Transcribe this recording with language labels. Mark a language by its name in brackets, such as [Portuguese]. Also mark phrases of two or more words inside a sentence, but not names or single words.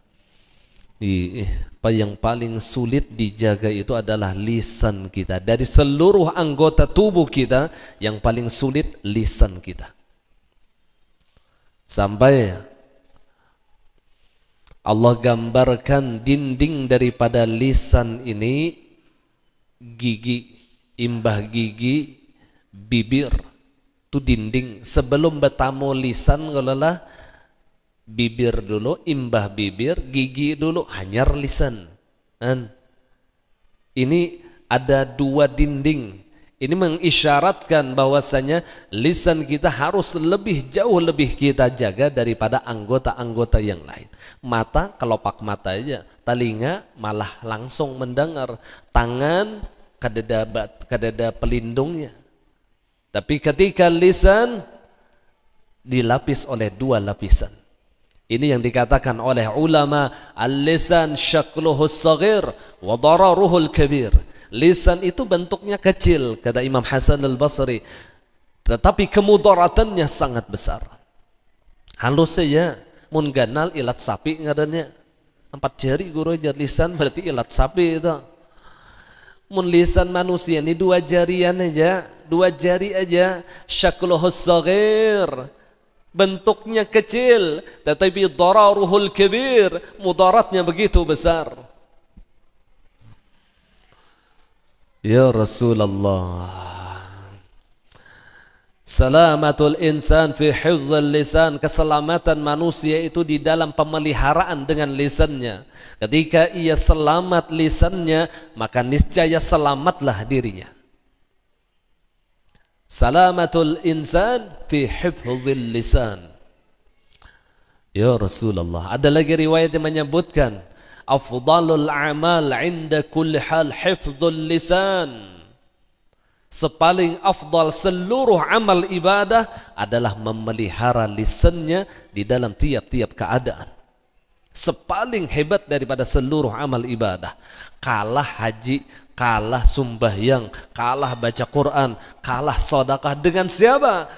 [Indonesian] Apa yang paling sulit dijaga itu adalah lisan kita. Dari seluruh anggota tubuh kita, yang paling sulit lisan kita. Sampai Allah gambarkan dinding daripada lisan ini, gigi, imbah gigi, bibir, tu dinding. Sebelum bertamu lisan galalah bibir dulu, imbah bibir, gigi dulu, [Banjar] hanyar lisan. [Indonesian] Ini ada dua dinding. Ini mengisyaratkan bahwasanya lisan kita harus jauh lebih kita jaga daripada anggota-anggota yang lain. Mata, kelopak mata aja. Telinga malah langsung mendengar. Tangan kadada pelindungnya. Tapi ketika lisan dilapis oleh dua lapisan. Ini yang dikatakan oleh ulama, [Arabic] اللسان شكله صغير وضرره كبير. [Indonesian] Lisan itu bentuknya kecil, kata Imam Hasan al-Basri, tetapi kemudaratannya sangat besar. [Banjar] Halus saja, mun ganal ilat sapi ngarannya. 4 jari guru ajar lisan berarti ilat sapi itu. Mun lisan manusia ini 2 jarian aja, 2 jari aja, [Arabic] شكله صغير, [Indonesian] bentuknya kecil, tetapi [Arabic] ضرره كبير, [Indonesian] mudaratnya begitu besar. [Arabic] يا رسول الله سلامة الإنسان في حفظ اللسان, [Indonesian] keselamatan manusia itu di dalam pemeliharaan dengan lisannya. Ketika ia selamat lisannya, maka niscaya selamatlah dirinya. [Arabic] سلامة الإنسان في حفظ اللسان. يا رسول الله, [Indonesian] ada lagi riwayat yang menyebutkan [Arabic] أفضل الأعمال عند كل حال حفظ اللسان. [Indonesian] Sepaling afdal seluruh amal ibadah adalah memelihara lisannya di dalam tiap-tiap keadaan. Sepaling hebat daripada seluruh amal ibadah. Kalah haji, kalah sembahyang, kalah baca Quran, kalah sedekah dengan siapa?